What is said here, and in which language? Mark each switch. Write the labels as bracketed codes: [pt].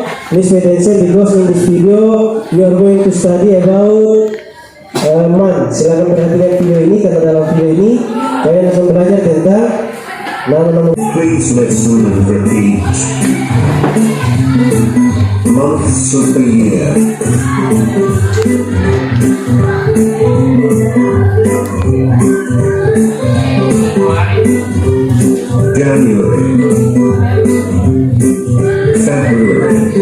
[en] Please pay attention because in this video you are going to study about month. [id] Silakan perhatikan video ini karena dalam video ini kalian akan belajar tentang nama-nama. [en] Please listen and repeat. Months of the year. January, February.